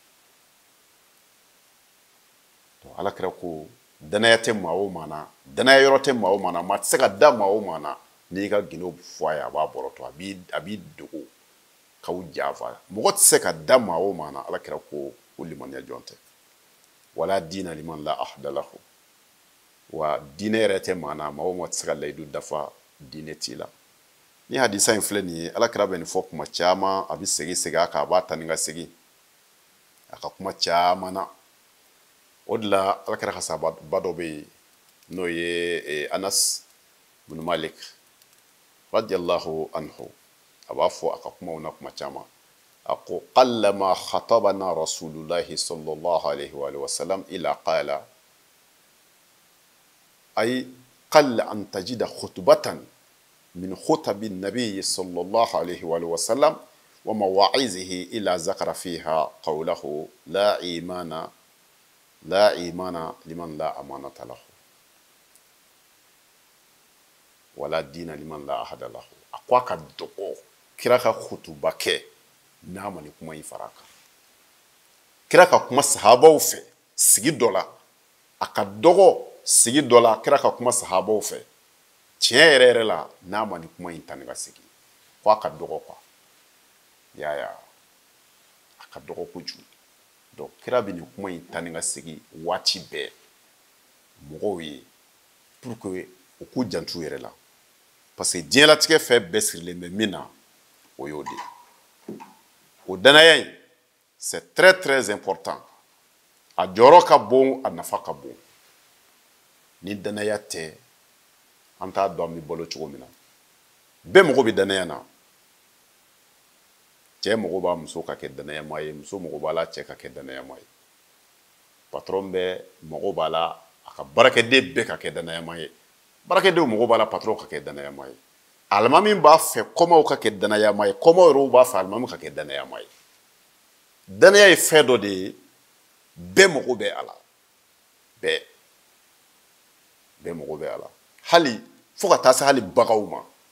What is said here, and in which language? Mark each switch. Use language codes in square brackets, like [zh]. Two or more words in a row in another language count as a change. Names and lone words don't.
[bm] alakira ko danaya tɛ maa o maa na danaya yɔrɔ tɛ maa o maa na maa tɛ se ka da maa o maa na n'i ka gindo fɔ a ye a b'a bɔrɔtɔ a b'i dogo k'aw janfa mɔgɔ tɛ se ka da maa o maa na alakira ko limaniya jɔn tɛ [ar] ولا دين لمن لا عهد له [bm] wa diinɛ yɛrɛ tɛ maa na maa o maa tɛ se ka layidu dafa diinɛ t'i la ni hadisa in filɛ nin ye alakira bɛ nin fɔ kuma caman a bɛ segin a kan a b'a ta ni ka segin a ka kuma caman na o de la alakira ka sahababa dɔ bɛ yen n'o ye Anas bin Malik [ar] رضي الله عنه [bm] a b'a fɔ a ka kumaw na kuma caman a ko [ar] قلما خطبنا رسول الله صلى الله عليه وسلم إلا قال أي قل أن تجد خطبة من خطب النبي صلى الله عليه وسلم ومواعظه إلا ذكر فيها قوله لا إيمان لمن لا أمانة له ولا دين لمن لا عهد له [bm] a ko a ka dɔgɔ kira ka khutuba kɛ n'a ma ni kuma in fara kan kira ka kuma sahabaw fɛ sigi dɔ la a ka dɔgɔ sigi dɔ la kira ka kuma sahabaw fɛ tiɲɛ yɛrɛ yɛrɛ la n'a ma ni kuma in ta ni ka sigi ko a ka dɔgɔ quoi yaya a ka dɔgɔ kojugu donc kira bɛ nin kuma in ta ni ka segin waati bɛɛ mɔgɔw ye [fr] pour que [bm] u k'u jantu yɛrɛ la [fr] parce que [bm] diɲɛlatigɛ fɛn bɛɛ sirilen bɛ min na o y'o de o danaya in [fr] c'est très très important [bm] a jɔyɔrɔ ka bon a nafa ka bon ni danaya tɛ an t'a dɔn an bɛ balo cogo min na bɛɛ mago bɛ danaya na cɛ mago b'a muso ka kɛ danayama ye muso mago b'a la cɛ ka kɛ danayama ye patron bɛɛ mago b'a la a ka baarakɛden bɛɛ ka kɛ danayama ye baarakɛdenw mago b'a la patron ka kɛ danayama ye alimami b'a fɛ kɔmaw ka kɛ danayama ye kɔmaw yɛrɛ b'a fɛ alimami ka kɛ danayama ye danaya ye fɛn dɔ de ye bɛɛ mago bɛ a la bɛɛ mago bɛ a la hali fo ka taa se hali bagaw ma